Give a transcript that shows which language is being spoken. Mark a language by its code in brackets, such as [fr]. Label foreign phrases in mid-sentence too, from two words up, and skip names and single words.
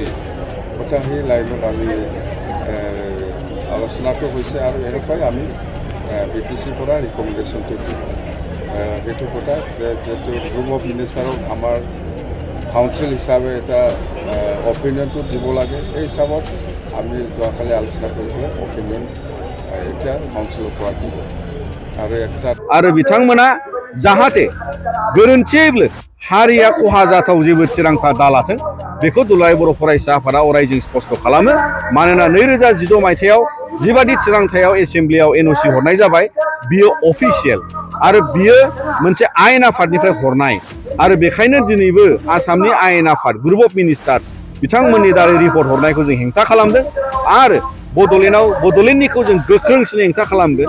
[as] গতিকে সেই লাইনত আমি আলোচনাটো হৈছে আৰু এনেকুৱাই আমি BTCৰ পৰা ৰিকমেণ্ডেশ্যনটো দিম। সেইটো কথা যিহেতু [en] group of ministerক [as] আমাৰ কাউন্সিল হিচাপে এটা অপিনিয়নটো দিব লাগে, সেই হিচাপত আমি যোৱাকালি আলোচনা কৰি পেলাই অপিনিয়ন এতিয়া কাউন্সিলৰ পৰা দিব। [brx] आरो बिथांमोना जाहाथे गोरोन्थियैबो हारिया खहा जाथाव जेबो थिरांथा दालाथों बेखौ दुलाराय बर' फरायसा आफादा अरायजों स्पष्ट खालामो। मानोना 2016 मायथाइयाव जिबादि थिरांथायाव एसेम्ब्लियाव NOC हरनाय जाबाय बियो अफिसियेल आरो बियो मोनसे आयेन आफादनिफ्राय हरनाय आरो बेखायनो दिनैबो आसामनि आयेन आफाद [en] group of ministers [brx] बिथांमोननि दारै रिपर्ट हरनायखौ जों हेंथा खालामदों आरो बड'लेण्डनिखौ जों गोख्रोंसिन हेंथा खालामगोन।